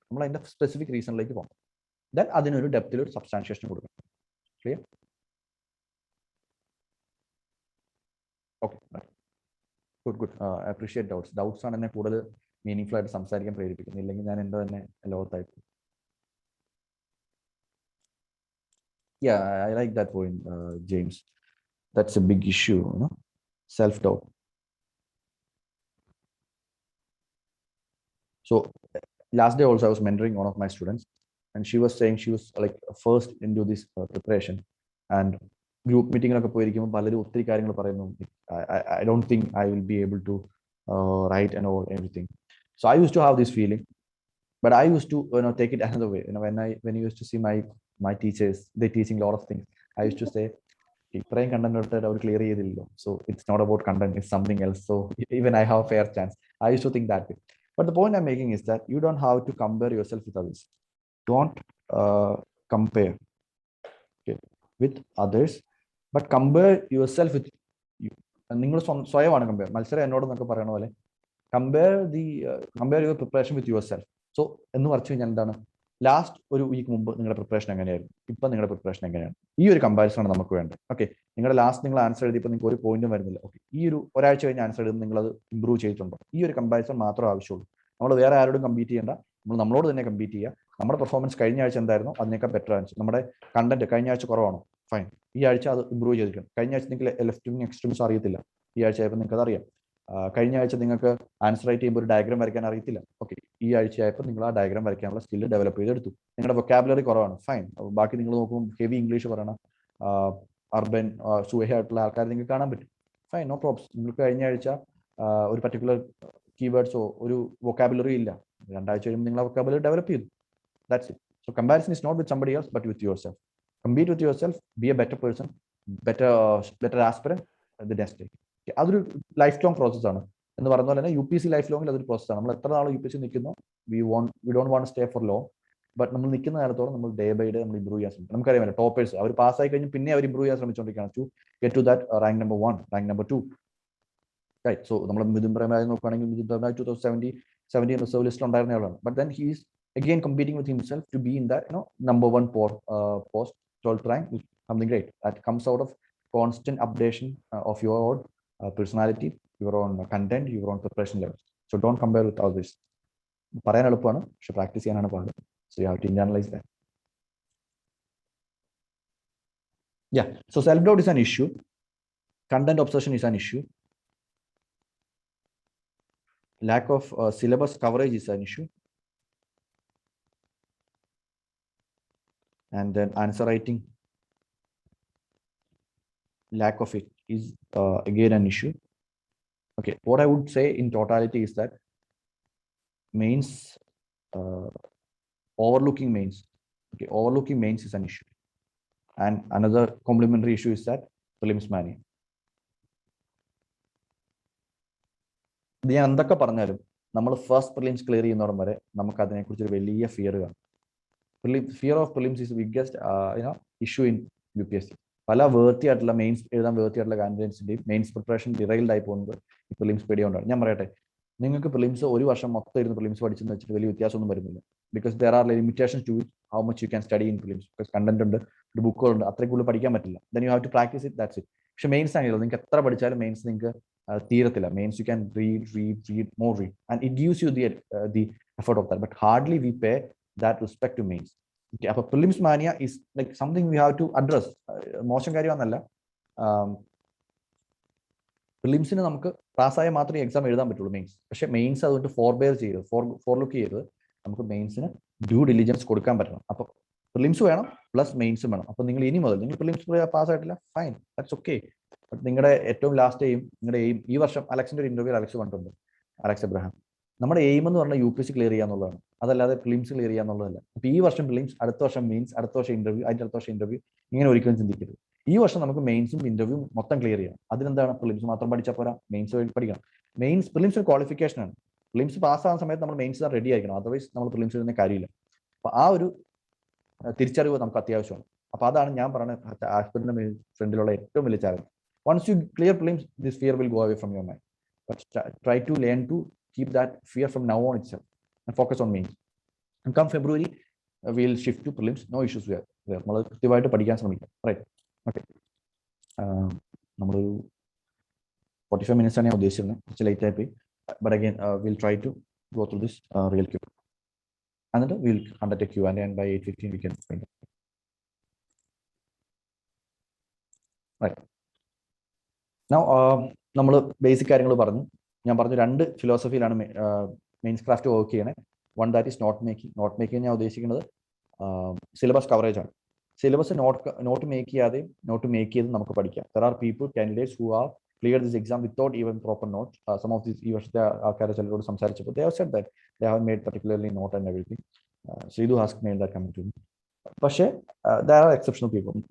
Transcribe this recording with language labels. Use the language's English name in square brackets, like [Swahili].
[Malayalam] നമ്മൾ അതിന്റെ സ്പെസിഫിക് റീസണിലേക്ക് പോകണം. ദെൻ അതിനൊരു ഡെപ്തിൽ ഒരു സബ്സ്റ്റാൻഷിയേഷൻ കൊടുക്കണം. Clear? Okay, good. Appreciate doubts ആണ് എന്നെ കൂടുതൽ മീനിങ്ഫുൾ ആയിട്ട് സംസാരിക്കാൻ പ്രേരിപ്പിക്കുന്നത്. ഇല്ലെങ്കിൽ ഞാൻ എൻ്റെ തന്നെ ലോകത്തായിട്ട്. [English] Yeah, I like that point, James. That's a big issue, self-doubt. So last day also I was mentoring one of my students. and she was saying she was like first into this preparation, and [Malayalam] group മീറ്റിങ്ങിലൊക്കെ പോയിരിക്കുമ്പോൾ പലരും ഒത്തിരി കാര്യങ്ങൾ പറയുന്നു. [English] I don't think I will be able to write and all everything. So I used to have this feeling, but I used to take it another way. When I used to see my teachers, they teaching a lot of things, I used to say [Malayalam] ഇത്രയും content അവർ clear ചെയ്തില്ലല്ലോ, [English] so it's not about content, it's something else, so even I have a fair chance. I used to think that way. But the point I'm making is that you don't have to compare yourself with others. Don't compare, okay, with others, but compare yourself with you. [Malayalam] നിങ്ങൾ സ്വയമാണ് compare. മത്സരം എന്നോടെന്നൊക്കെ പറയണ പോലെ [English] Compare your preparation with yourself. [Malayalam] So എന്ന് പറഞ്ഞു കഴിഞ്ഞാൽ എന്താണ്, last ഒരു week മുമ്പ് നിങ്ങളുടെ പ്രിപ്പറേഷൻ എങ്ങനെയായിരുന്നു, ഇപ്പം നിങ്ങളുടെ പ്രിപ്പറേഷൻ എങ്ങനെയാണ്, ഈ ഒരു കമ്പാരിസൺ ആണ് നമുക്ക് വേണ്ടത്. ഓക്കെ, നിങ്ങളുടെ ലാസ്റ്റ് നിങ്ങൾ ആൻസർ എഴുതിയപ്പോൾ നിങ്ങൾക്ക് ഒരു പോയിന്റും വരുന്നില്ല. ഓക്കെ, ഈ ഒരു ഒരാഴ്ച കഴിഞ്ഞ് ആൻസർ എഴുതുമ്പോൾ നിങ്ങൾ അത് ഇമ്പ്രൂവ് ചെയ്തിട്ടുണ്ടോ? ഈ ഒരു കമ്പാരിസൺ മാത്രമേ ആവശ്യമുള്ളൂ. നമ്മൾ വേറെ ആരോടും കമ്പീറ്റ് ചെയ്യേണ്ട, നമ്മളോട് തന്നെ കമ്പീറ്റ് ചെയ്യുക. നമ്മുടെ പെർഫോമൻസ് കഴിഞ്ഞ ആഴ്ച എന്തായിരുന്നു അതിനേക്കാൾ ബെറ്റർ ആൻസർ. നമ്മുടെ കണ്ടന്റ് കഴിഞ്ഞ ആഴ്ച കുറവാണോ, ഫൈൻ, ഈ ആഴ്ച അത് ഇമ്പ്രൂവ് ചെയ്തിരിക്കണം. കഴിഞ്ഞ ആഴ്ച നിങ്ങൾക്ക് ലെഫ്റ്റും എക്സ്ട്രീംസും അറിയത്തില്ല, ഈ ആഴ്ച ആയപ്പോൾ നിങ്ങൾക്ക് അതറിയാം. കഴിഞ്ഞ ആഴ്ച നിങ്ങൾക്ക് ആൻസർ റൈറ്റ് ചെയ്യുമ്പോൾ ഒരു ഡയഗ്രാം വരയ്ക്കാൻ അറിയത്തില്ല, ഓക്കെ, ഈ ആഴ്ചയായപ്പോൾ നിങ്ങൾ ആ ഡയഗ്രാം വരയ്ക്കാനുള്ള സ്കില്ല് ഡെവലപ്പ് ചെയ്തെടുത്തു. നിങ്ങളുടെ വൊക്കാബുലറി കുറവാണ്, ഫൈൻ, ബാക്കി നിങ്ങൾ നോക്കുമ്പോൾ ഹെവി ഇംഗ്ലീഷ് പറയണം, അർബൻ സുഹയായിട്ടുള്ള ആൾക്കാർ നിങ്ങൾക്ക് കാണാൻ പറ്റും, ഫൈൻ, [English] No problems. [Malayalam] നിങ്ങൾക്ക് കഴിഞ്ഞ ആഴ്ച ഒരു പർട്ടിക്കുലർ കീവേഡ്സോ ഒരു വൊക്കാബുലറി ഇല്ല, 2 ആഴ്ച കഴിയുമ്പോൾ നിങ്ങൾ ആ വൊക്കാബുലറി ഡെവലപ്പ് ചെയ്തു. [English] That's it. So comparison is not with somebody else but with yourself. Compete with yourself, be a better person, better aspirant at the next day. [Malayalam] അതൊരു ലൈഫ് ലോങ് പ്രോസസ് ആണ് എന്ന് പറഞ്ഞ പോലെ തന്നെ UPSC life ലോങ്ങിൽ അതൊരു പ്രോസസ്സാണ്. നമ്മൾ എത്ര നാൾ UPSC നിൽക്കുന്നു, [English] we don't want stay for long, [Malayalam] but നമ്മൾ നിൽക്കുന്ന കാലത്തോളം നമ്മൾ ഡേ ബൈ ഡേ നമ്മൾ ഇമ്പ്രൂവ് ചെയ്യാൻ ശ്രമിക്കും. നമുക്കറിയാമല്ലോ, ടോപ്പേഴ്സ് അവർ പാസ്സായി കഴിഞ്ഞ് പിന്നെ അവർ ഇമ്പ്രൂവ് ചെയ്യാൻ ശ്രമിച്ചുകൊണ്ടിരിക്കുകയാണ് [English] to get to that rank number 1, [Malayalam] rank number 2, right. [English] so [Malayalam] നമ്മൾ മിഥുൻ പ്രേമായി നോക്കുകയാണെങ്കിൽ മിഥുൻ പ്രേമായി 2017 റിസർവ് ലിസ്റ്റിൽ ഉണ്ടായിരുന്ന ആളാണ്, [English] But then he is again competing with himself to be in that number 1 post 12th rank, something great that comes out of constant updation of your own personality, your own content, your own preparation levels. So don't compare with others. [Malayalam] പറയാൻ എളുപ്പമാണ്, പക്ഷെ practice ചെയ്യാനാണ് പാട്. [English] So you have to internalize that. Yeah, so self doubt is an issue, content obsession is an issue, lack of syllabus coverage is an issue, and then answer writing, lack of it is again an issue. Okay, what I would say in totality is that mains, overlooking mains, okay, overlooking mains is an issue, and another complementary issue is that prelims mania. [Malayalam] ഇത് ഞാൻ എന്തൊക്കെ പറഞ്ഞാലും നമ്മൾ first prelims clear ചെയ്യുന്നോടം വരെ നമുക്ക് അതിനെക്കുറിച്ച് ഒരു വലിയ ഫിയർ കാണും. [English] Fear of prelims is the biggest issue in UPSC. [Malayalam] പല വേർത്തി ആയിട്ടുള്ള മെയിൻസ് എഴുതാൻ വേർത്തി ആയിട്ടുള്ള കാൻഡിഡേറ്റ്സിന്റെയും മെയിൻസ് പ്രിപ്പറേഷൻ ഡിറൈൽഡ് ആയി പോകുന്നത് ഈ പ്രിലിംസ് പേടിയുണ്ടാണ്. ഞാൻ പറയട്ടെ, നിങ്ങൾക്ക് പ്രിലിംസ് ഒരു വർഷം മൊത്തം ഇരുന്ന് പ്രിലിംസ് പഠിച്ചെന്ന് വെച്ചിട്ട് വലിയ വ്യത്യാസമൊന്നും വരുന്നില്ല. [English] Because there are limitations to how much you can study in prelims. Because [Malayalam] content ഉണ്ട്, ഒരു ബുക്കുകളുണ്ട്, അത്രയും കൂടുതൽ പഠിക്കാൻ പറ്റില്ല. [English] Then you have to practice it, that's it. [Malayalam] പക്ഷെ മെയിൻസ് ആണെങ്കിലോ നിങ്ങൾക്ക് എത്ര പഠിച്ചാലും മെയിൻസ് നിങ്ങൾക്ക് തീരത്തില്ല. [English] Mains you can read more read and it gives you the effort of that, but hardly we pay that respect to mains. Okay, അപ്പോൾ prelims mania is like something we have to address. [Malayalam] മോശം കാര്യമാണെന്നല്ല, പ്രിലിംസിന് നമുക്ക് പാസ്സായ മാത്രമേ exam എഴുതാൻ പറ്റുള്ളൂ mains. പക്ഷേ mains അതുകൊണ്ട് ഫോർബെയർ ചെയ്ത് ഫോർലുക്ക് ചെയ്ത് നമുക്ക് മെയിൻസിന് ഡ്യൂ ഡിലിജൻസ് കൊടുക്കാൻ പറ്റണം. അപ്പോൾ പ്രിലിംസ് വേണം പ്ലസ് മെയിൻസും വേണം. അപ്പോൾ നിങ്ങൾ ഇനി മുതൽ നിങ്ങൾ prelims പാസ്സായിട്ടില്ല, fine, [English] That's okay. [Malayalam] But നിങ്ങളുടെ ഏറ്റവും ലാസ്റ്റ് നിങ്ങളുടെ എയിം, ഈ വർഷം അലക്സിന്റെ ഒരു ഇന്റർവ്യൂ അലക്സ് കണ്ടിട്ടുണ്ട്, അലക്സ് എബ്രഹാം, നമ്മുടെ എയിം എന്ന് പറഞ്ഞാൽ UPSC ക്ലിയർ ചെയ്യാന്നുള്ളതാണ്, അതല്ലാതെ പ്രിലിംസ് ക്ലിയർ ചെയ്യാന്നുള്ളതല്ല. അപ്പോൾ ഈ വർഷം പ്രിലിംസ്, അടുത്ത വർഷം മെയിൻസ്, അടുത്ത വർഷം ഇന്റർവ്യൂ, അതിന്റെ അടുത്ത വർഷം ഇന്റർവ്യൂ, ഇങ്ങനെ ഒരിക്കലും ചിന്തിക്കരുത്. ഈ വർഷം നമുക്ക് മെയിൻസും ഇന്റർവ്യൂ മൊത്തം ക്ലിയർ ചെയ്യണം. അതിനെന്താണ്, പ്രിലിംസ് മാത്രം പഠിച്ചാൽ പോരാ, മെയിൻസ് പഠിക്കണം. മെയിൻസ് പ്രിലിംസ് ഒരു ക്വാളിഫിക്കേഷൻ ആണ്. പ്രിലിംസ് പാസ്സാകുന്ന സമയത്ത് നമ്മൾ മെയിൻസ് റെഡി ആയിരിക്കണം, അതർവൈസ് നമ്മൾ പ്രിലിംസ് എഴുതുന്ന കാര്യമില്ല. അപ്പോൾ ആ ഒരു തിരിച്ചറിവ് നമുക്ക് അത്യാവശ്യമാണ്. അപ്പോൾ അതാണ് ഞാൻ പറയുന്നത് ആസ്പിറന്റിന്റെ ഫ്രണ്ടിലുള്ള ഏറ്റവും വലിയ challenge. [English] Once you clear prelims, this fear will go away from your mind. But try to learn to keep that fear from now on itself and focus on mains. And come February, we'll shift to prelims. No issues there. [Malayalam] നമ്മൾ കൃത്യമായിട്ട് പഠിക്കാൻ ശ്രമിക്കാം, right? Okay, നമ്മളൊരു 45 minutes ആണ് ഞാൻ ഉദ്ദേശിച്ചിരുന്നത്, കുറച്ച് late ആയി പോയി. [English] But again will try to go through this real Q, എന്നിട്ട് will conduct a Q&A and by 8:15 we can find it. Right. Now [Malayalam] നമ്മൾ ബേസിക് കാര്യങ്ങൾ പറഞ്ഞു. ഞാൻ പറഞ്ഞു 2 ഫിലോസഫിയിലാണ് മെയിൻസ് ക്രാഫ്റ്റ് വർക്ക് ചെയ്യണേ. [English] One that is note making. [Malayalam] Not making ഞാൻ ഉദ്ദേശിക്കുന്നത് syllabus coverage ആണ്. സിലബസ് നോട്ട് മേക്ക് ചെയ്ത് നമുക്ക് പഠിക്കാം. [English] There are people candidates who are clear this exam without even proper notes. Some of these [Malayalam] ഈ വർഷത്തെ ആൾക്കാരെ ചിലരോട് സംസാരിച്ചപ്പോൾ [English] they have said that they have made particularly note and everything. Sridhu has made that comment to me. പക്ഷേ there are exceptional people.